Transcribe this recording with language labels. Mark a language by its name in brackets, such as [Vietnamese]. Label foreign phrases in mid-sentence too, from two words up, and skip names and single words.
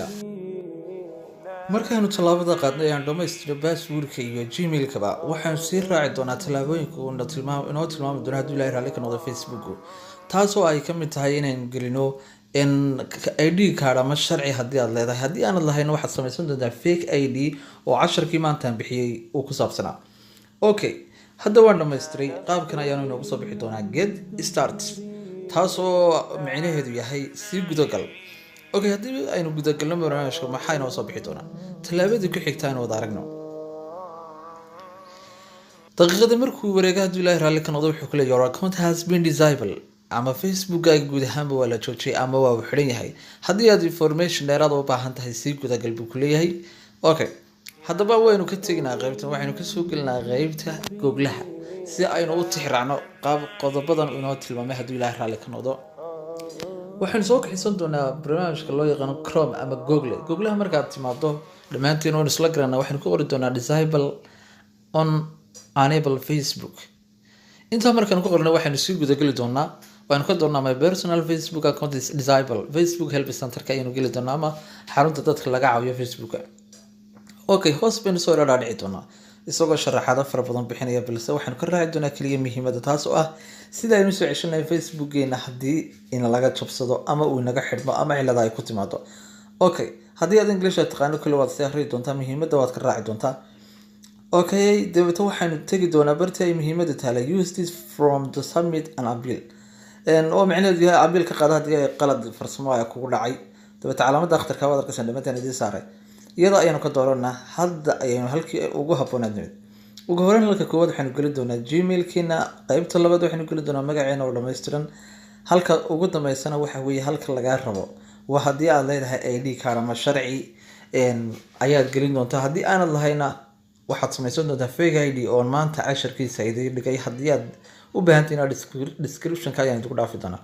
[Somali] markaanu talaabada qaadnay ayaan dhamaystiro password-ka iyo Gmail-kaba waxaan sii raaci doonaa talaabooyinka uu inoo tilmaami doono haddii Ilaahay raalli ka noqdo Facebook-gu taasoo ay ka mid tahay inaan gelino [English] ID card [Somali] ama sharci haddii aad leedahay haddii aanad lahayn waxaad samaysan doontaa [English] fake ID [Somali] oo casharkii maantaan bixiyay uu ku saabsanaa. Okay, hadda waan dhammaystiray qaabkan ayaanu inoogu soo bixi doonaa [English] get start [Somali] taasoo micnaheedu yahay sii gudagal. Okay, haddii aynu gudagalno barnaamijka maxaa inoo soo bixi doonaa talaabadii ku xigta aynu wada aragno. daqiiqada markuu wareega haddii Ilaahay raalli ka noqdo wuxuu ku leeyahay [English] your account has been disabled [Somali] ama Facebook-gaaga guud ahaanba waa la joojiyay ama waa uu xidhan yahay haddii aad information dheeraad u baahan tahay sii gudagal buu ku leeyahay. Okay, haddaba waynu ka teginaa qaybtan waxaynu ka soo gelinaa qaybta Google-ha si aynu u tixraacno qaab qodobadan inoo tilmaamay haddii Ilaahay raalli ka noqdo. waxaan soo kaxaysan doonaa barnaamijka loo yaqaan Chrome ama Google-ha markaad timaado dhammaantiin oo isla garanaa waxaan ku qori doonaa [English] disable on enable Facebook. [Somali] inta markaan ku qorno waxaan sii gudagali doonaa waan ka doonaa [English] my personal Facebook account is disabled Facebook help center-ka [Somali] aynu geli doonaa ama xarunta dadka laga caawiyo Facebook-ka. Okay, hoos baynu soo dhaadhici doonaa isagoo sharaxaad fara badan bixinaya balse waxaan ka raaci doonaa kaliya muhiimada taas oo ah sida aynu soo ceshanay Facebook-geena haddii in laga jabsado ama uu naga xidhmo ama cilada ay ku timaado. Okay, haddii aad English taqaano kale waad si akhri doontaa muhiimada waad ka raaci doontaa. Okay, dawladda waxaanu tagi doonaa barta ay muhiimada tahay [English] use this from the submit and appeal [Somali] oo macnaheedu yahay appeal ka qaada haddii ay qalad farsamo ay kugu dhacay dawladda calaamada akhtarka waad arkaysaa dhammaanteen idin saaray iyada ayaanu ka dooranaa hadda ayaynu halkii ugu habboonayd. ugu horreyn halka koowaad waxaanu geli doonaa Gmail-kiina qaybta labaad waxaanu geli doonaa magaceena oo dhammaystiran halka ugu dambeysana waxa weeye halka laga rabo waa haddii aad leedahay [English] ID card [Somali] ama sharci ayaad gelin doontaa haddii aanad lahayna waxaad samaysan doontaa [English] fake ID [Somali] oo maanta casharkiisa idin dhigay haddii aad u baahantahay inaad description-ka ayaan idinku dhaafi doonaa.